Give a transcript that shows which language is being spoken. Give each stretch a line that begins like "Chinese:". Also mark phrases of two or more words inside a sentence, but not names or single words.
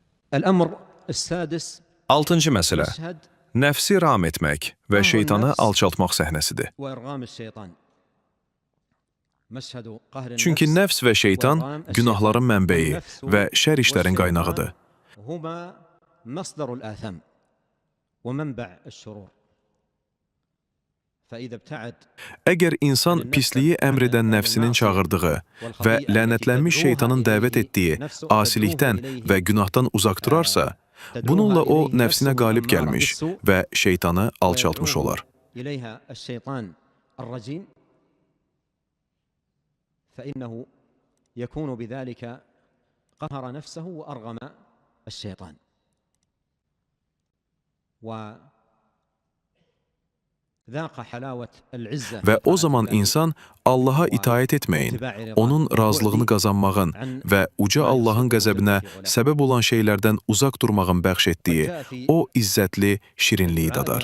Arabic: الأمر السادس
Azerbaijani: Altıncı məsələ.
Arabic: مشهد
Azerbaijani: Nəfsi ram etmək və şeytanı alçaltmaq səhnəsidir.
Arabic: وإرغام الشيطان. مشهد قهر
Azerbaijani: Çünki
Arabic: النفس
Azerbaijani: nəfs və şeytan günahların mənbəyi və şər işlərin qaynağıdır.
Arabic: هما مصدر الآثام ومنبع الشرور. فإذا ابتعد
Azerbaijani: Əgər insan pisliyi əmr edən nəfsinin çağırdığı və lənətlənmiş şeytanın dəvət etdiyi asilikdən və günahdan uzaq durarsa, bununla o nəfsinə qalib gəlmiş və şeytanı alçaltmış olar.
Arabic: إليها الشيطان الرجيم فإنه يكون بذلك قهر نفسه وأرغم الشيطان.
Azerbaijani: Və o zaman insan Allaha itaət etməyin, onun razılığını qazanmağın və uca Allahın qəzəbinə səbəb olan şeylərdən uzaq durmağın bəxş etdiyi o izzətli şirinliyi dadar.